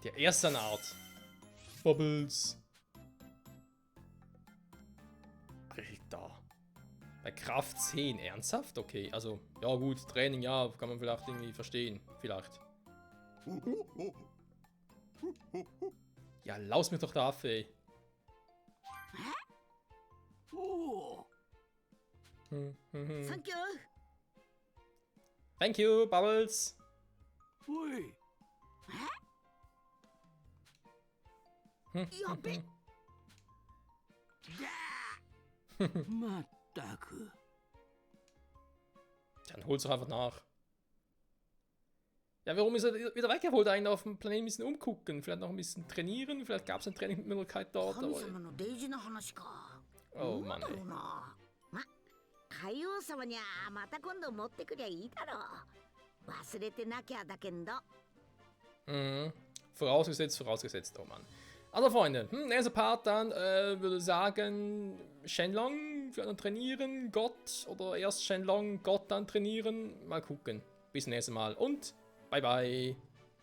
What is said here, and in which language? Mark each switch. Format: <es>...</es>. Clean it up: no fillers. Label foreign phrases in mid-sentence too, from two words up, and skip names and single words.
<de>Der erste Art. Bubbles. Alter. Bei Kraft 10. Ernsthaft? Okay, also, ja gut, Training, ja, kann man vielleicht irgendwie verstehen. Vielleicht. Ja, laus mich doch der Affe, ey.</de> <en>Thank you. Thank you, Bubbles.</en> <ja>やべっまったく。</ja> <de>Dann hol's doch einfach nach. Ja, warum ist er wieder weg? Er wollte eigentlich auf dem Planeten ein bisschen umgucken. Vielleicht noch ein bisschen trainieren. Vielleicht gab es eine Trainingsmöglichkeit dort.</de> <ja>神</ja> <de>Aber...</de> <ja>様の大事な話か Oh どうだ</ja> <de>Mann, ろ ey.</de> <ja>うなま海王様にゃまた今度持ってくりゃいいだろう忘れてなきゃだけんど</ja> <de>Mhm. Vorausgesetzt, oh Mann. Also Freunde, nächster Part dann, würde sagen, Shenlong vielleicht noch trainieren, Gott, oder erst Shenlong, Gott dann trainieren, mal gucken. Bis zum nächsten Mal und bye bye.</de>